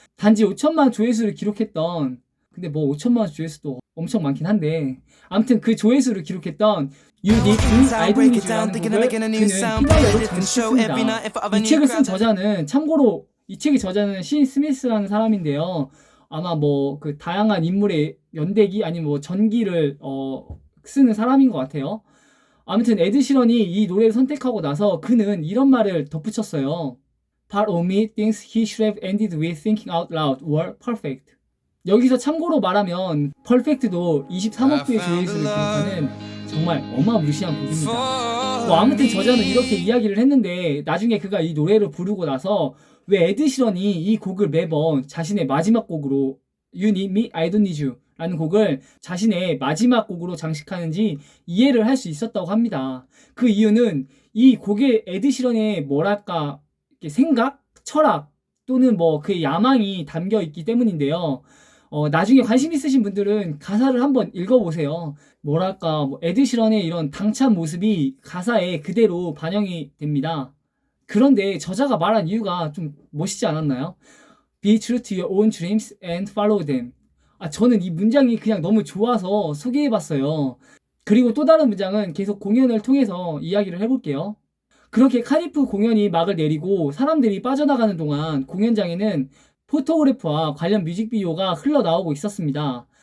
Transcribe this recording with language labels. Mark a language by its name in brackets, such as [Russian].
[Korean] 단지 5천만 조회수를 기록했던, 근데 뭐 5천만 조회수도 엄청 많긴 한데 아무튼 그 조회수를 기록했던 You Need Me, I Don't Need You라는 곡을 그는 피날레로 장식했습니다. 이 책을 쓴 저자는 참고로 이 책의 저자는 신 스미스라는 사람인데요. 아마 뭐 그 다양한 인물의 연대기 아니면 뭐 전기를 쓰는 사람인 것 같아요. 아무튼 에드시런이 이 노래를 선택하고 나서 그는 이런 말을 덧붙였어요. [English] Part of me thinks he should have ended with thinking out loud were perfect. [Korean] 여기서 참고로 말하면 퍼펙트도 23억 개의 조회수를 기록하는 정말 어마무시한 곡입니다. 뭐 아무튼 저자는 이렇게 이야기를 했는데 나중에 그가 이 노래를 부르고 나서 왜 에드시런이 이 곡을 매번 자신의 마지막 곡으로 You Need Me, I Don't Need You 라는 곡을 자신의 마지막 곡으로 장식하는지 이해를 할 수 있었다고 합니다. 그 이유는 이 곡에 에드시런의 뭐랄까 생각, 철학 또는 뭐 그의 야망이 담겨 있기 때문인데요. 나중에 관심 있으신 분들은 가사를 한번 읽어보세요. 뭐랄까 뭐 에드시런의 이런 당찬 모습이 가사에 그대로 반영이 됩니다. 그런데 저자가 말한 이유가 좀 멋있지 않았나요? [English] Be true to your own dreams and follow them. [Korean] 저는 이 문장이 그냥 너무 좋아서 소개해봤어요. 그리고 또 다른 문장은 계속 공연을 통해서 이야기를 해볼게요. 그렇게 카디프 공연이 막을 내리고 사람들이 빠져나가는 동안 공연장에는 포토그래프와 관련 뮤직비디오가 흘러나오고 있었습니다.